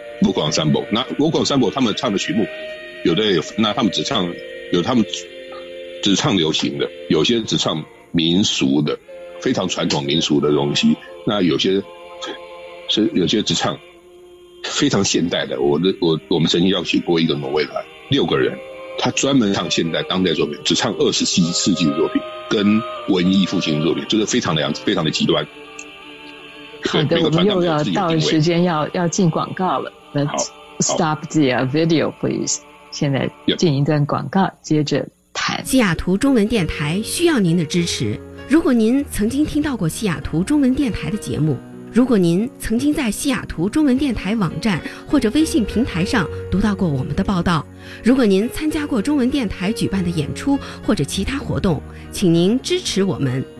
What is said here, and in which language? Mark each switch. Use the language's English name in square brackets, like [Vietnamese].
[Chinese] vocal ensemble， 那 vocal ensemble 他们唱的曲目，有的有，那他们只唱，有他们只唱流行的，有些只唱民俗的，非常传统民俗的东西，那有些只唱非常现代的。我们曾经邀请过一个挪威团6个人。他专门唱现代当代作品，只唱21世纪的作品跟文艺复兴的作品，这个非常的样子，非常的极端。好的，我们又要到时间要进广告了。 [English] Let's stop the video, please. [Chinese] 现在进一段广告，接着谈。西雅图中文电台需要您的支持。如果您曾经听到过西雅图中文电台的节目，如果您曾经在西雅图中文电台网站或者微信平台上读到过我们的报道，如果您参加过中文电台举办的演出或者其他活动，请您支持我们。